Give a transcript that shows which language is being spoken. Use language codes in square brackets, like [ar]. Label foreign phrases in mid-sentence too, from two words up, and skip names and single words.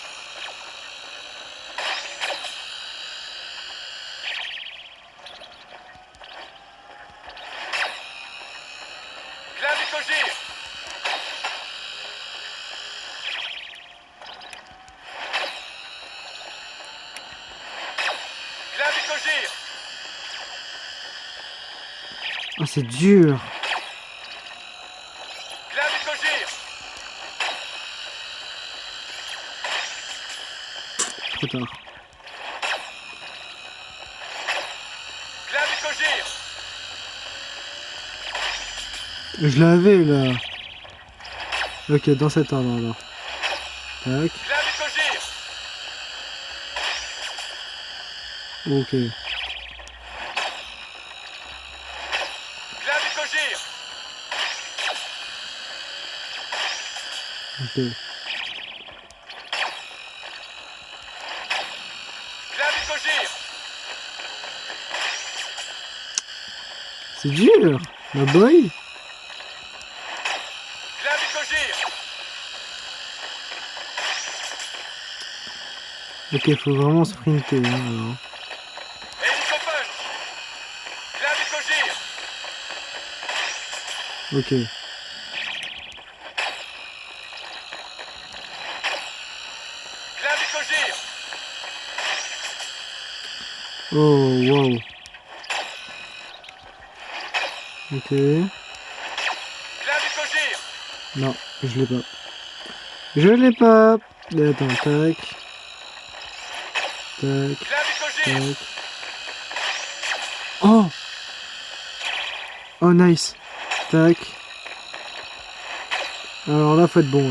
[fr] Glavi Kojir! Glavi Kojir! Ah, c'est dur. Glavi Kojir! Trop tard. Glavi Kojir! Je l'avais là. Ok, dans cet ordre alors. Tac. Glavi Kojir! Ok. Glavi Kojir! Ok. Glavi Kojir! C'est dur. [en] Ma boy. [fr] Glavi Kojir! Ok, faut vraiment sprinter. Hein, alors. Hélico Punch! Glavi Kojir! Ok. Glavi Kojir! Oh, wow. Ok. Glavi Kojir! Non, je l'ai pas. Je l'ai pas. Et attends, tac. Tac, Glavi Kojir! tac. Oh! Oh, nice. Tac. Alors là, faut être bon, là.